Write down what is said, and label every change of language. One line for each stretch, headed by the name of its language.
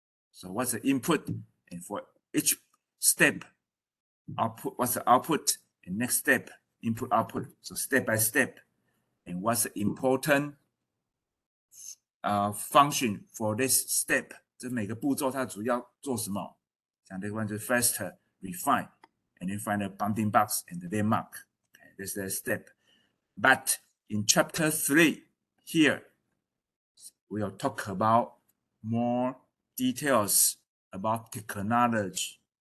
English: So what's the input, and for each step, output, what's the output, and next step, input, output. So step by step, and what's the important function for this step?
Chinese: 这每个步骤它主要做什么？像这个就
English: faster, refine, and then find the bounding box and the landmark. Okay, this is the step. But in chapter 3 here, we'll talk about more details about technology.